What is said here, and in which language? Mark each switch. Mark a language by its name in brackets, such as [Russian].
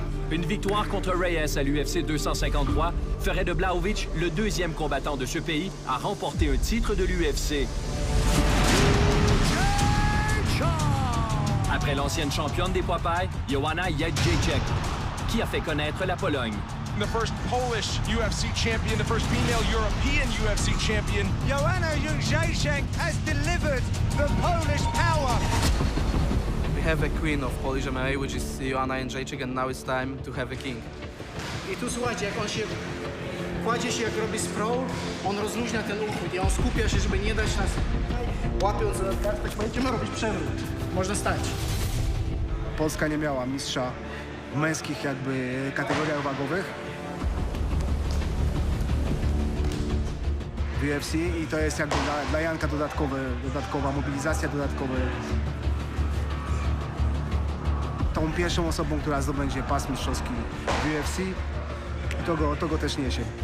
[French] Une victoire contre Reyes à l'UFC 253 ferait de Blachowicz le deuxième combattant de ce pays à remporter un titre de l'UFC. Après l'ancienne championne des poids pailles, Joanna Jędrzejczyk, qui a fait connaître la Pologne. [English] The first Polish UFC champion, the first female European UFC champion. Joanna Jędrzejczyk has delivered the Polish power. have a queen of Polish MMA, which is Joanna Jędrzejczyk, and now it's time to have a king. [Polish] I tu słuchajcie, jak on się kładzie się, jak robi sprawl, on rozluźnia ten uchwyt i on skupia się, żeby nie dać nas, łapiąc za kartę, będziemy robić przewrót. Można stać. Polska nie miała mistrza w męskich jakby kategoriach wagowych w UFC i to jest jakby dla Janka dodatkowa mobilizacja, tą pierwszą osobą, która zdobędzie pas mistrzowski w UFC i to go też niesie.